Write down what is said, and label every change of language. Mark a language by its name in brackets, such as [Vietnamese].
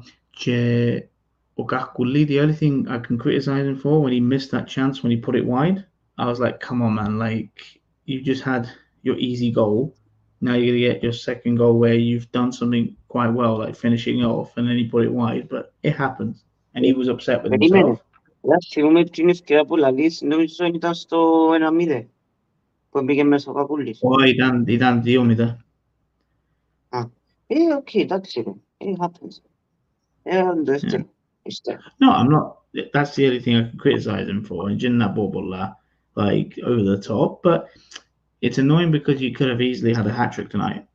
[Greek] Και ο [English] Gakulli, the only thing I can criticize him for when he missed that chance when he put it wide, I was like, come on, man, like you just had your easy goal. Now you're gonna get your second goal where you've done something quite well, like finishing off, and then he put it wide. But it happens, and he was upset with himself. [Greek] Θυμούμε την ευκαιρία που λαλείς, νομίζω ήταν στο 1-0 που μπήκε μέσα ο Κακούλης. Ήταν 2-0. [English] Okay, [Greek] εντάξει, [English] it happens. [Greek] Το δεύτερο. [English] No, I'm not. That's the only thing I can criticize him for. And didn't that ball like over the top, but it's annoying because you could have easily had a hat trick tonight.